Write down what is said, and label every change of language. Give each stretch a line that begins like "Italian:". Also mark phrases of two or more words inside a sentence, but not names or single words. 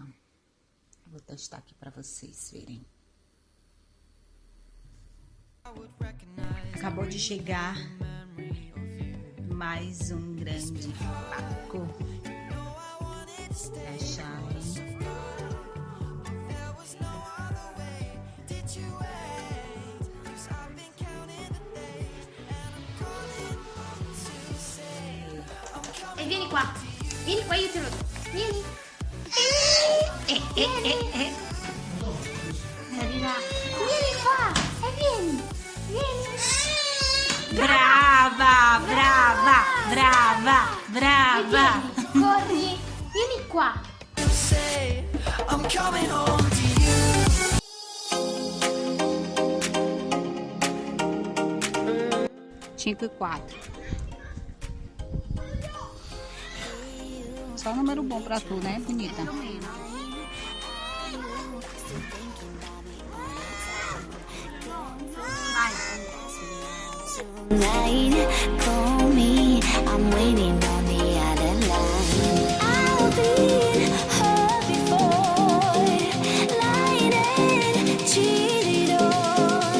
Portuguese: Vou testar aqui para vocês verem. Acabou de chegar mais um grande paco da chave.
Italian: Vieni qua, io te lo do. Vieni. Arriva. Vieni qua, vieni. Brava, brava, brava, brava. Corri, vieni qua.
Portuguese: 5 e 4. Só número bom pra tu, né, bonita?
English: Call me, I'm waiting on the other line. I've been hurt before, lied and cheated on.